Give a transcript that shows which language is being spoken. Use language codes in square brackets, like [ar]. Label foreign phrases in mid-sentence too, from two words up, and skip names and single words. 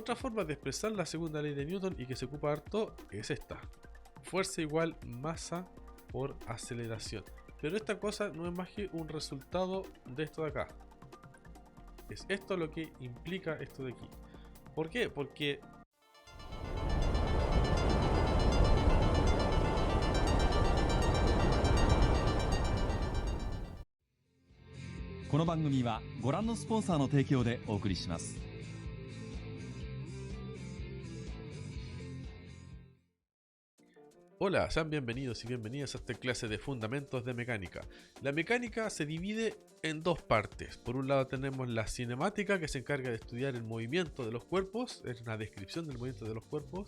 [es] Otra forma de expresar la segunda ley de Newton y que se ocupa harto es esta. Fuerza igual masa por aceleración. Pero esta cosa no es más que un resultado de esto de acá. Es esto lo que implica esto de aquí. ¿Por qué? Porque [ja] この番組はご覧のスポンサーの提供でお送りします。 [es] Hola, sean bienvenidos y bienvenidas a esta clase de fundamentos de mecánica. La mecánica se divide en dos partes. Por un lado tenemos la cinemática, que se encarga de estudiar el movimiento de los cuerpos, es una descripción del movimiento de los cuerpos.